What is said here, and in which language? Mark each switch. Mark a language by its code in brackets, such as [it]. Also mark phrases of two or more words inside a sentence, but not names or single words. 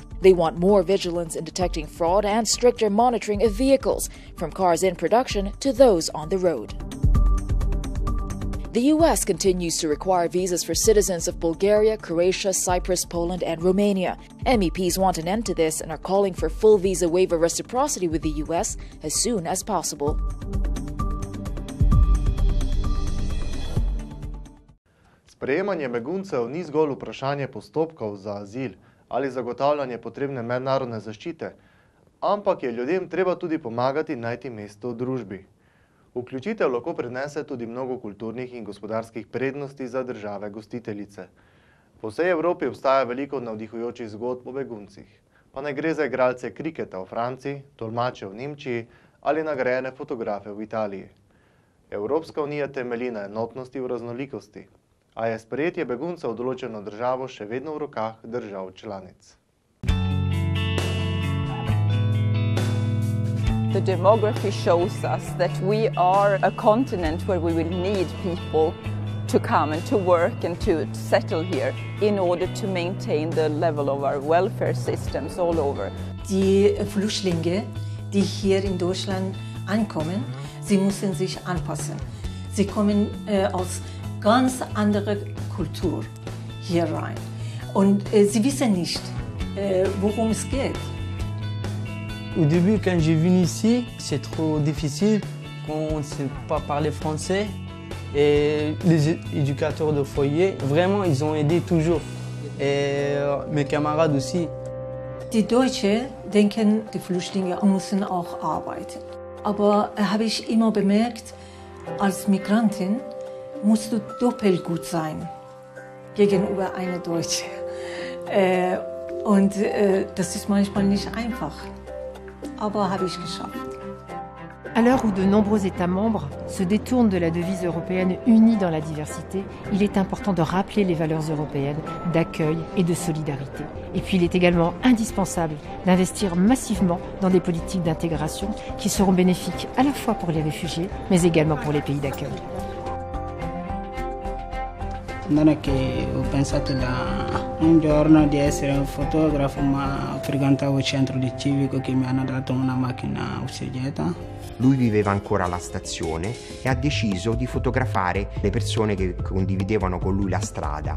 [en] They want more vigilance in detecting fraud and stricter monitoring of vehicles, from cars in production to those on the road. The US continues to require visas for citizens of Bulgaria, Croatia, Cyprus, Poland, and Romania. MEPs want an end to this and are calling for full visa waiver reciprocity with the US as soon as possible. [sl] Sprejemanje beguncev ni zgolj vprašanje postopkov za azil ali zagotavljanje potrebne mednarodne zaščite, ampak je ljudem treba tudi pomagati najti mesto v družbi. Vključitev lahko prinese tudi mnogo kulturnih in gospodarskih prednosti za države gostiteljice. Po vsej Evropi obstaja veliko navdihujočih zgodb o beguncih. pa naj gre za igralce kriketa v Franciji, tolmače v Nemčiji ali nagrajene fotografe v Italiji. Evropska unija temelji na enotnosti v raznolikosti, a je sprejetje beguncev v določeno državo še vedno v rokah držav članic. [en] The demography shows us that we are a continent where we will need people to come and to work and to settle here in order to maintain the level of our welfare systems all over. [de] Die Flüchtlinge, die hier in Deutschland ankommen, sie müssen sich anpassen. Sie kommen aus ganz anderer Kultur hier rein und sie wissen nicht, worum es geht. [fr] Au début, quand j'ai venu ici, c'est trop difficile quand on ne sait pas parler français. Et les éducateurs de foyer, vraiment, ils ont aidé toujours. Et mes camarades aussi. [de] Die Deutschen denken, die Flüchtlinge müssen auch arbeiten. Aber habe ich immer bemerkt, als Migrantin musst du doppelt gut sein gegenüber einer Deutschen. Und das ist manchmal nicht einfach. Aber habe ich geschafft. [fr] À l'heure où de nombreux États membres se détournent de la devise européenne unie dans la diversité, il est important de rappeler les valeurs européennes d'accueil et de solidarité. Et puis il est également indispensable d'investir massivement dans des politiques d'intégration qui seront bénéfiques à la fois pour les réfugiés, mais également pour les pays d'accueil. [it] Non è che ho pensato da un giorno di essere un fotografo, ma frequentavo il centro di civico che mi hanno dato una macchina useggiata. Lui viveva ancora alla stazione e ha deciso di fotografare le persone che condividevano con lui la strada.